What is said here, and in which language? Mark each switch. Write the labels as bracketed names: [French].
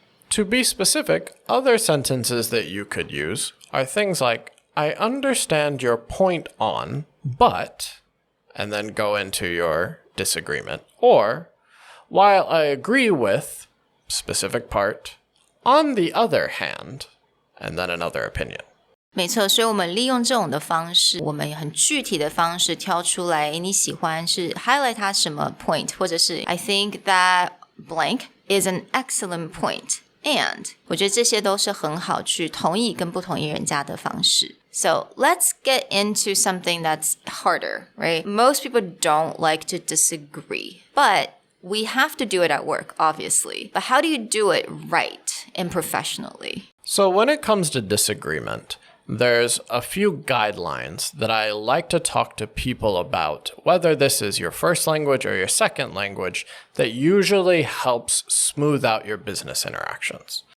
[English] To be specific, other sentences that you could use are things like, I understand your point on, but, and then go into your disagreement. Or, while I agree with, specific part, on the other hand, and then another opinion. [Chinese] 没错，所以我们利用这种的方式，我们很具体的方式挑出来，你喜欢是 highlight 它什么 point， 或者是 [English] I think that blank is an excellent point. [Chinese] And 我觉得这些都是很好去同意跟不同意人家的方式。 [English] So let's get into something that's harder, right? Most people don't like to disagree, but we have to do it at work, obviously. But how do you do it right and professionally? So when it comes to disagreement, there's a few guidelines that I like to talk to people about, whether this is your first language or your second language, that usually helps smooth out your business interactions.